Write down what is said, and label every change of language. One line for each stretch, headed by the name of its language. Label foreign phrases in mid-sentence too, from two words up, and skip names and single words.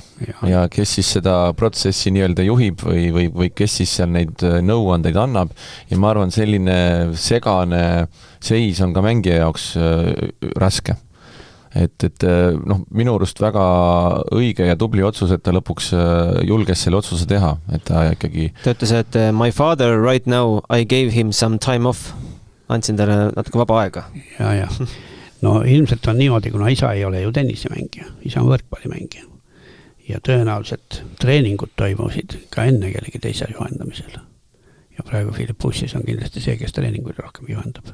Estonian: Ja kes siis seda protsessi nii-öelda juhib või kes siis seal neid nõuandeid annab. Ja ma arvan, selline segane seis on ka mängija jaoks raske. Et minu arust väga õige ja tubli otsus, et ta lõpuks julges selle otsuse teha, et ta ikkagi... Ta ütles, et
English: my father right now, I gave him some time off.
Estonian: Andsin talle natuke vaba aega. Ja. No ilmselt on niimoodi, kuna isa ei ole ju tennisemängija, isa on võrkpallimängija. Ja tõenäoliselt treeningud toimusid ka enne kellegi teise juhendamisel. Ja praegu Philippussis on kindlasti see, kes treeninguid rohkem juhendab.